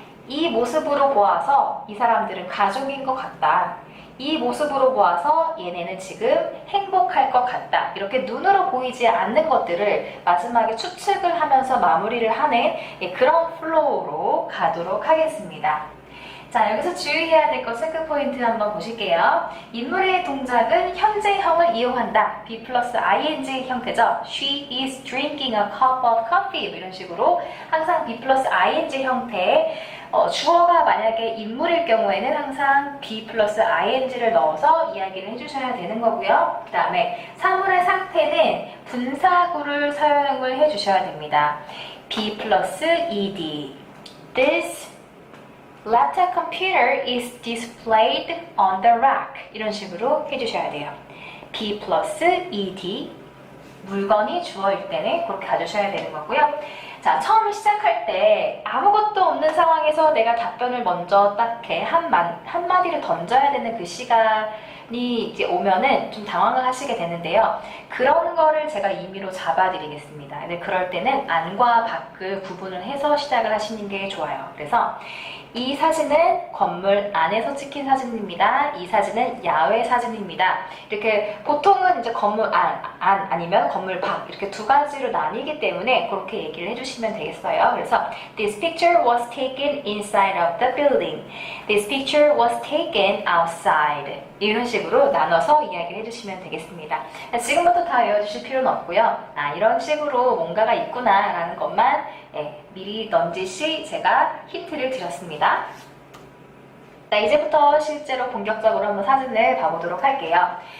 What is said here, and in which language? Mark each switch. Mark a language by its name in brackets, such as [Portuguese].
[Korean] 이 모습으로 보아서 이 사람들은 가족인 것 같다, 이 모습으로 보아서 얘네는 지금 행복할 것 같다, 이렇게 눈으로 보이지 않는 것들을 마지막에 추측을 하면서 마무리를 하는 그런 플로우로 가도록 하겠습니다. 자, 여기서 주의해야 될 것 체크 포인트 한번 보실게요. 인물의 동작은 현재형을 이용한다. be 플러스 ing 형태죠. [English] She is drinking a cup of coffee. [Korean] 이런 식으로 항상 be 플러스 ing 형태. 주어가 만약에 인물일 경우에는 항상 be 플러스 ing를 넣어서 이야기를 해주셔야 되는 거고요. 그 다음에 사물의 상태는 분사구를 사용을 해주셔야 됩니다. be 플러스 ed. [English] This laptop computer is displayed on the rack. [Korean] 이런 식으로 해주셔야 돼요. be 플러스 ed, 물건이 주어일 때는 그렇게 가주셔야 되는 거고요. 자, 처음에 시작할 때 아무것도 없는 상황에서 내가 답변을 먼저 딱 이렇게 한마디를 던져야 되는 그 시간이 이제 오면은 좀 당황을 하시게 되는데요. 그런 거를 제가 임의로 잡아드리겠습니다. 근데 그럴 때는 안과 밖을 구분을 해서 시작을 하시는 게 좋아요. 그래서 이 사진은 건물 안에서 찍힌 사진입니다. 이 사진은 야외 사진입니다. 이렇게 보통은 이제 건물 안 아니면 건물 밖, 이렇게 두 가지로 나뉘기 때문에 그렇게 얘기를 해주시면 되겠어요. 그래서 [English] This picture was taken inside of the building. This picture was taken outside. [Korean] 이런 식으로 나눠서 이야기를 해주시면 되겠습니다. 지금부터 다 외워주실 필요는 없고요. 이런 식으로 뭔가가 있구나 라는 것만 미리 넌지시 제가 힌트를 드렸습니다. 자, 이제부터 실제로 본격적으로 한번 사진을 봐보도록 할게요.